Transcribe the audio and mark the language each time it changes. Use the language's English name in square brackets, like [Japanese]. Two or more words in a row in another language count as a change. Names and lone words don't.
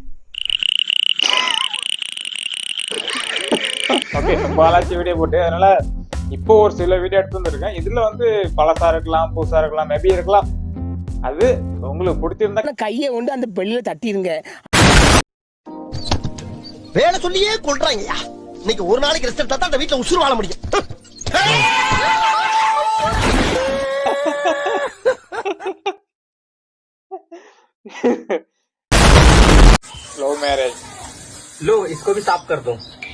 [Tamil] ஓகே, பாலாச்சி வீடியோ போட்டு அதனால இப்போ ஒரு சில வீடியோ எடுத்து வந்திருக்கேன். இதுல வந்து பழசா இருக்கலாம், புதுசா இருக்கலாம், மேபி இருக்கலாம். அது உங்களுக்கு பிடிச்சிருந்தா கையை கொண்டு அந்த பெல்லில தட்டிடுங்க. வேலை சொல்லியே கொள்றாங்கய்யா. இன்னைக்கு ஒரு நாளைக்கு ரெஸ்ட் எடுத்தா தான் அந்த வீட்டுல உசுறு வாழ முடியும். [English] love marriage [Hindi] लो इसको भी साफ कर दो।